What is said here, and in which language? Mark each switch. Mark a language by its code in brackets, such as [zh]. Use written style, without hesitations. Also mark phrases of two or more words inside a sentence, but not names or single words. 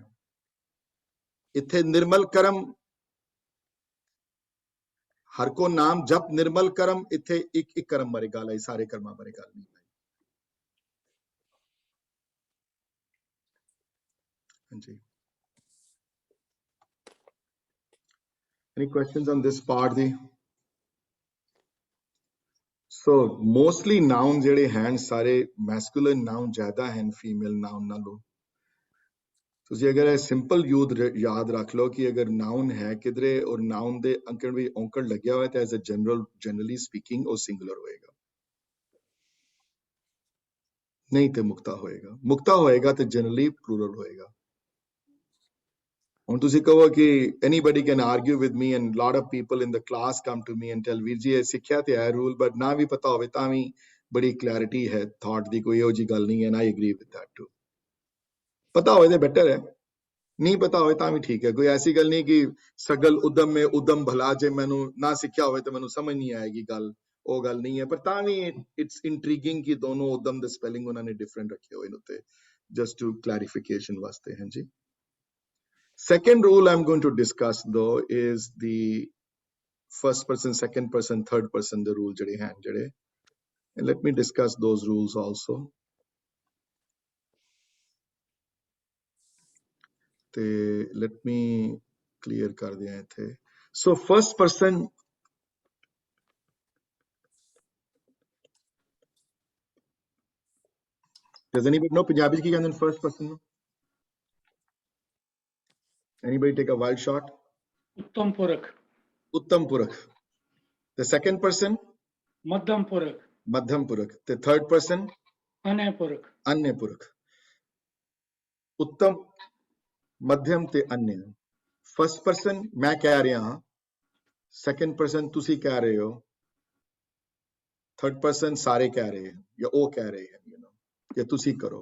[pa] ਇੱਥੇ ਨਿਰਮਲ ਕਰਮ, ਹਰ ਕੋ ਨਾਮ ਜਪ ਨਿਰਮਲ ਕਰਮ, ਇੱਥੇ ਇੱਕ ਕਰਮ ਬਾਰੇ ਗੱਲ ਹੈ, ਸਾਰੇ ਕਰਮਾਂ ਬਾਰੇ ਗੱਲ ਨਹੀਂ ਹੈ। ਹਾਂਜੀ, [en] any questions on this part ਦੀ? [pa] So mostly noun ਜਿਹੜੇ ਹਨ ਸਾਰੇ [en] masculine noun [pa] ਜ਼ਿਆਦਾ ਹਨ [en] female noun [pa] ਨਾਲੋਂ। ਤੁਸੀਂ ਅਗਰ ਇਹ ਸਿੰਪਲ ਯਾਦ ਰੱਖ ਲਓ ਕਿ ਅਗਰ ਨਾਉਨ ਹੈ ਕਿਧਰੇ ਔਰ ਨਾਉਨ ਦੇ ਅੰਕੜ ਵੀ ਔਂਕੜ ਲੱਗਿਆ ਹੋਇਆ ਤਾਂ [en] as a generally speaking [pa] ਉਹ ਸਿੰਗੂਲਰ ਹੋਏਗਾ, ਨਹੀਂ ਤੇ ਮੁਕਤਾ ਹੋਏਗਾ। ਮੁਕਤਾ ਹੋਏਗਾ ਤੇ ਜਨਰਲੀ ਪਲੂਰਲ ਹੋਏਗਾ। ਹੁਣ ਤੁਸੀਂ ਕਹੋ ਕਿ [en] anybody can argue with me and lot of people in the class come to me and tell [pa] ਵੀਰ ਜੀ ਇਹ ਸਿੱਖਿਆ ਤੇ ਹੈ ਰੂਲ, ਬਟ ਨਾ ਵੀ ਪਤਾ ਹੋਵੇ ਤਾਂ ਵੀ ਬੜੀ ਕਲੈਰਿਟੀ ਹੈ ਥਾਟ ਦੀ, ਕੋਈ ਇਹੋ ਜਿਹੀ ਗੱਲ ਨਹੀਂ ਹੈ। [en] I agree with that too। [pa] ਪਤਾ ਹੋਵੇ ਤੇ ਬੈਟਰ ਹੈ, ਨਹੀਂ ਪਤਾ ਹੋਵੇ ਤਾਂ ਵੀ ਠੀਕ ਹੈ। ਕੋਈ ਐਸੀ ਗੱਲ ਨਹੀਂ ਕਿ ਸਗਲ ਉਦਮ ਮੇ ਉਦਮ ਭਲਾ, ਜੇ ਮੈਨੂੰ ਨਾ ਸਿੱਖਿਆ ਹੋਵੇ ਤਾਂ ਮੈਨੂੰ ਸਮਝ ਨਹੀਂ ਆਏਗੀ ਗੱਲ, ਉਹ ਗੱਲ ਨਹੀਂ ਹੈ। ਪਰ ਤਾਂ ਵੀ [en] it's intriguing [pa] ਕਿ ਦੋਨੋਂ ਉਦਮ ਦੇ ਸਪੈਲਿੰਗ ਉਹਨਾਂ ਨੇ ਡਿਫਰੈਂਟ ਰੱਖੇ ਹੋਏ ਨੇ ਉੱਤੇ, [en] just to clarification [pa] ਵਾਸਤੇ। ਹਾਂਜੀ, [en] second rule I'm going to discuss though is the first person, second person, third person the rule [pa] ਜਿਹੜੇ ਹਨ ਜਿਹੜੇ, [en] and let me discuss those rules also। [pa] ਤੇ [en] let me clear [pa] ਕਰ ਦਿਆਂ ਇੱਥੇ। [en] So first person does anybody know [pa] ਪੰਜਾਬੀ ਚ ਕੀ ਕਹਿੰਦੇ ਨੇ [en] first person ਨੂੰ? Anybody take a wild shot? [pa] ਉੱਤਮ ਪੁਰਖ। ਉੱਤਮ ਪੁਰਖ। [en] The second person? [pa] ਮੱਧਮ ਪੁਰਖ। ਮੱਧਮ ਪੁਰਖ। [en] The third person? [pa] ਅਨਯ ਪੁਰਖ। ਅਨਯ ਪੁਰਖ। ਉੱਤਮ, ਮੱਧਮ ਤੇ ਅਨਯ। [en] first person [pa] ਮੈਂ ਕਹਿ ਰਿਹਾ ਹਾਂ, [en] second person [pa] ਤੁਸੀਂ ਕਹਿ ਰਹੇ ਹੋ, [en] third person [pa] ਸਾਰੇ ਕਹਿ ਰਹੇ ਹਨ ਜਾਂ ਉਹ ਕਹਿ ਰਹੇ ਹਨ, ਕਿ ਤੁਸੀਂ ਕਰੋ।